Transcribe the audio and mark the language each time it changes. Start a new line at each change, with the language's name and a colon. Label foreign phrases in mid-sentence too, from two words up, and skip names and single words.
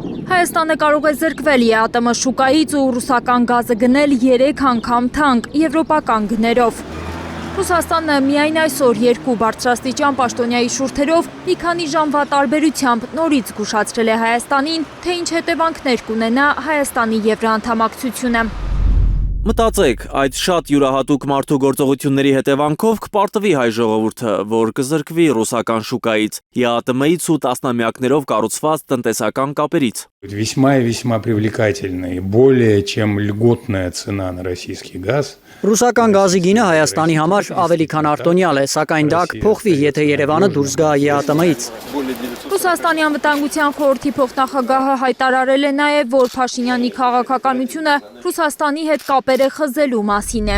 Armenian: Հայաստանը կարող է զրկվել ԵԱՏՄ շուկայից ու ռուսական գազը գնել 3 անգամ թանկ եվրոպական գներով։ Ռուսաստանը միայն այսօր 2 բարձրաստիճան պաշտոնյայի շուրթերով մի քանի ժամվա տարբերությամբ նորից զգուշացրել է Հայաստանին, թե ինչ հետևանքներ կունենա Հայաստանի եվրոանդամակցությունը։ Մտածեք, այդ շատ յուրահատուկ մարդու գործողությունների հետևանքով կպարտվի հայ ժողովուրդը, որ կզրկվի ռուսական շուկայից, ԵԱՏՄ-ից ու տասնամյակներով կառուցված տնտեսական կապերից։
Russian: Весьма и весьма привлекательная и более чем льготная цена на российский газ.
Armenian: Ռուսական գազի գինը Հայաստանի համար ավելի քան արտոնյալ է, սակայն դա կփոխվի, եթե Երևանը դուրս գա ԵԱՏՄ-ից։ Ռուսաստանի անվտանգության խորհրդի փոխնախագահը հայտարարել է նաև, որ Փաշինյանի քաղաքականությունը Ռուսաստանի հետ կապերը խզելու մասին է։